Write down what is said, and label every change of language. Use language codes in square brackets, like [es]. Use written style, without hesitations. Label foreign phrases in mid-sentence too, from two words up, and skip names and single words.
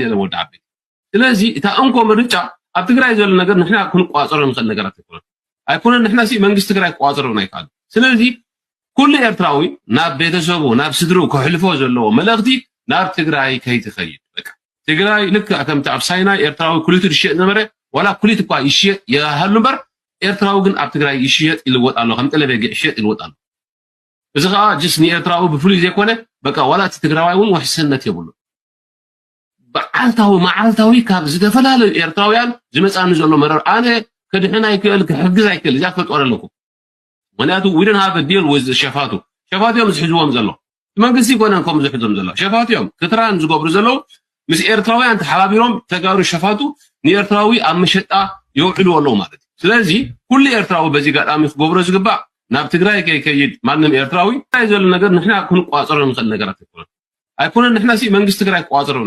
[ti] የለን ወዲ ዓበይቲ ስለዚ እታ እንኮ ምርጫ ኣብ ትግራይ ዘሎ ነገር ንሕና ክንቋፀሮ ንኽእል ነገራት ኣይኮነን ንሕና መንግስቲ ትግራይ ክቋፀሮና ይከኣሉ ስለዚ ኩሉ ኤርትራዊ ናብ ቤተሰቡ ናብ ስድሩ ክሕልፎ ዘለዎ መልእኽቲ ናብ ትግራይ ከይትኸይድ በቃ ትግራይ ልክዕ ከምቲ ኣብ ሳይናይ ኤርትራዊ ኩሊቱ ዝሽየጥ ዝነበረ ዋላ ኩሊት እኳ ይሽየጥ ይሃሉ እምበር ኤርትራዊ ግን ኣብ ትግራይ ይሽየጥ ይልወጥ ኣሎ ከም ጠለበጊዕ ይሽየጥ ይልወጥ ኣሎ እዚ ከዓ ጅስ ንኤርትራዊ ብፍሉይ ዘይኮነ በቃ ዋላ እቲ ትግራዋይ እውን ውሕስነት የብሉ መዓልታዊ ካብ ዝተፈላለዩ ኤርትራውያን ዝመፃኒ ዘሎ መረር ኣነ ከድሕን ኣይክእል ክሕግዝ ኣይክእል እዚኣ ክፈልጦ ኣለኩም ምክንያቱ [en] we don't have a deal with [ti] ሸፋቱ እዮም ዝሕዝዎም ዘሎ መንግስቲ ይኮነን ከምኡ ዝሕዞም ዘሎ ሸፋቱ እዮም ክትራን ዝገብሩ ዘለዉ ምስ ኤርትራውያን ተሓባቢሮም ተጋሩ ሸፋቱ ንኤርትራዊ ኣብ መሸጣ የውዕሉ ኣለዉ ማለት እዩ ስለዚ ኩሉ ኤርትራዊ በዚ ጋጣሚ ክገብሮ ዝግባእ ናብ ትግራይ ከይከይድ ማንም ኤርትራዊ ናይ ዘሎ ነገር ንሕና ክንቋፀሮ ንኽእል ነገራት ኣይኮነን ንሕና መንግስቲ ትግራይ ክቋፀሮና